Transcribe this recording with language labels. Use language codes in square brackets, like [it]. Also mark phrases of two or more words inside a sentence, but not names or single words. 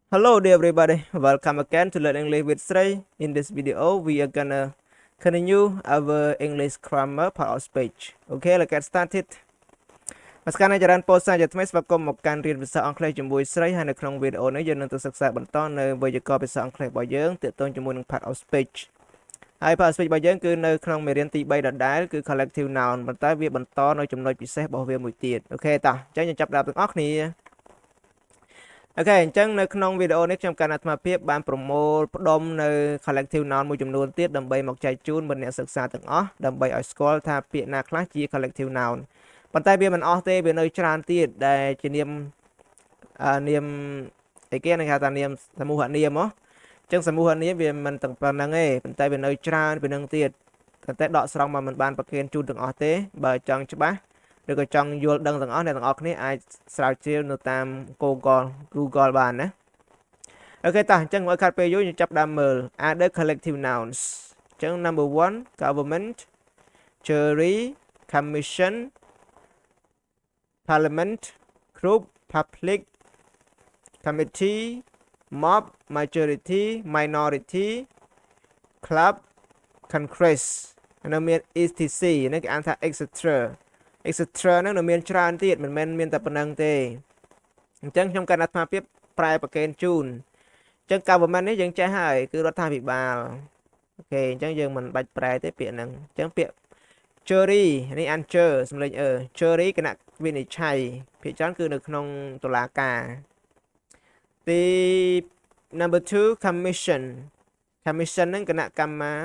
[en] Hello there everybody, welcome again to Learn English with Srey. In this video, we are gonna continue our English grammar part of speech. Okay, let's get started. [km] មកស្កានចរន្តពោលសារជាថ្មីស្វាគមន៍មកកាន់រៀនភាសាអង់គ្លេសជាមួយស្រីហើយនៅក្នុងវីដេអូនេះយើងនឹងទៅសិក្សាបន្តនៅវេយ្យាករណ៍ភាសាអង់គ្លេសរបស់ យើងទាក់ទងជាមួយនឹង [en] part of speech [km] ហើយ [en] part of speech [km] របស់យើងគឺនៅក្នុងមេរៀនទី3ដដែលគឺ [en] collective noun [km] ប៉ុន្តែវាបន្តនៅចំណុចពិសេសរបស់វាមួយទៀតអូខេតោះអញ្ចឹងយើងចាប់ផ្ដើមទាំងអស់គ្នាអូខេអញ្ចឹងនៅក្នុងវីដេអូនេះខ្ញុំកណ្ដាអាត្មាភាពបានប្រមូលផ្ដុំនៅ [en] collective noun [km] មួយចំនួនទៀតដើម្បីមកចែកជូនមិត្តអ្នកសិក្សាទាំងអស់ដើម្បីឲ្យស្គាល់ថាពាក្យណាខ្លះជា [en] collective noun [km] ប៉ុន្តែវាមិនអស់ទេវានៅច្រើនទៀតដែលជានាម អីគេគេហៅថានាមសមូហនាមហ៎អញ្ចឹងសមូហនាមវាមិនទាំងប៉ុណ្្នឹងទេប៉ុន្តែវានៅច្រើនពីនឹងទៀតតែដកស្រង់មកមិនបានប្រកេនជូនទាំងអស់ទេបើចង់ច្បាស់ឬ ក៏ចង់យល់ដឹងទាំងអស់អ្នកទាំងអស់គ្នាអាចស្រាវជ្រាវនៅតាម Google បានណាអូខេតោះអញ្ចឹងមកខាត់ពេលយូរយើងចាប់ដើមមើល [en] other collective nouns [km] អ [en] ញ្ចឹង number 1 government jury commission parliament group public committee mob majority minority club congress [km] នៅមាន [en] etc [km] នេះគេអានថា [en] etc [km] ហ្នឹងនៅមានច្រើនទៀតមិនមែនមានតែប៉ុណ្្នឹងទេអញ្ចឹងខ្ញុំកណ្ដាអាត្មាភាពប្រែប្រកេនជូនអញ្ចឹង government នេះយើងចេះហើយគឺរដ្ឋាភិបាលអូខេអញ្ចឹងយើងមិនបាច់ប្រែទេពាក្យហ្នឹងអញ្ចឹងពាក្យ jury នេះអាន សំលេងjury គណៈវិនិច្ឆ័យភាគច្រើនគឺនៅក្នុងតុលាការទី number 2 commission ហ្នឹងគណៈកម្ម